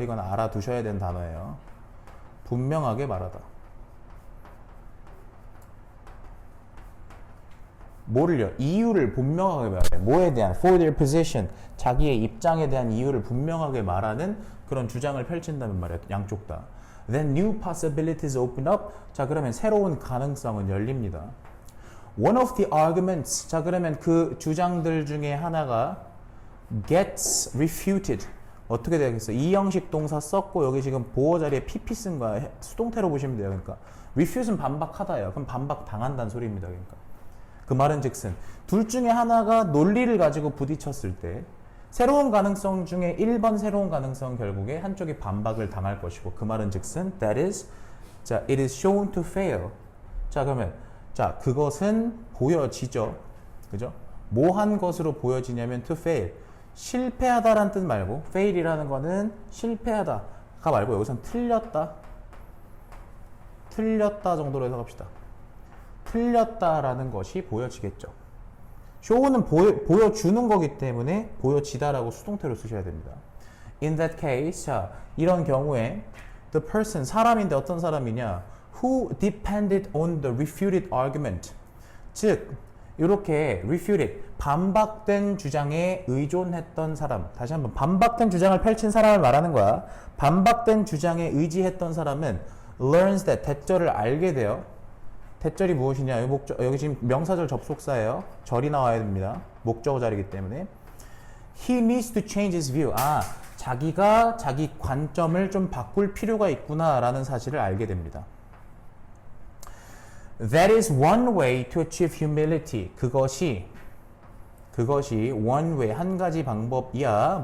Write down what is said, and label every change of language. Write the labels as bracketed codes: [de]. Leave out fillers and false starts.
[ko] 이건 알아두셔야 되는 단어예요. 분명하게 말하다. 뭐를요? 이유를 분명하게 말해. 뭐에 대한? [en] for their position. [ko] 자기의 입장에 대한 이유를 분명하게 말하는 그런 주장을 펼친다는 말이에요. 양쪽 다. [en] Then new possibilities open up. [ko] 자, 그러면 새로운 가능성은 열립니다. [en] One of the arguments. [ko] 자, 그러면 그 주장들 중에 하나가 [en] gets refuted. [ko] 어떻게 되겠어? 이 형식 동사 썼고 여기 지금 보어 자리에 pp 쓴 거야. 수동태로 보시면 돼요. 그러니까 refute는 반박하다예요. 그럼 반박 당한다는 소리입니다. 그러니까 그 말은 즉슨 둘 중에 하나가 논리를 가지고 부딪혔을 때 새로운 가능성 중에 1번 새로운 가능성 결국에 한쪽이 반박을 당할 것이고, 그 말은 즉슨 that is, 자, [en] it is shown to fail. [ko] 자, 그러면 자, 그것은 보여지죠. 그죠? 뭐 한 것으로 보여지냐면 [en] to fail. [ko] 실패하다라는 뜻 말고 fail이라는 거는 실패하다가 말고 여기선 틀렸다. 틀렸다 정도로 해석합시다. 틀렸다라는 것이 보여지겠죠. show는 보여주는 거기 때문에 보여지다라고 수동태로 쓰셔야 됩니다. [en] In that case, [ko] 자, 이런 경우에 [en] the person, [ko] 사람인데 어떤 사람이냐? [en] Who depended on the refuted argument. [ko] 즉, 이렇게 refuted, 반박된 주장에 의존했던 사람. 다시 한번 반박된 주장을 펼친 사람을 말하는 거야. 반박된 주장에 의지했던 사람은 [en] learns that, [ko] 대절을 알게 돼요. 대절이 무엇이냐? 여기 지금 명사절 접속사예요. 절이 나와야 됩니다. 목적어 자리이기 때문에. [en] He needs to change his view. [ko] 자기가 자기 관점을 좀 바꿀 필요가 있구나라는 사실을 알게 됩니다. [en] That is one way to achieve humility. [ko] 그것이 [en] one way, [ko] 한 가지 방법이야.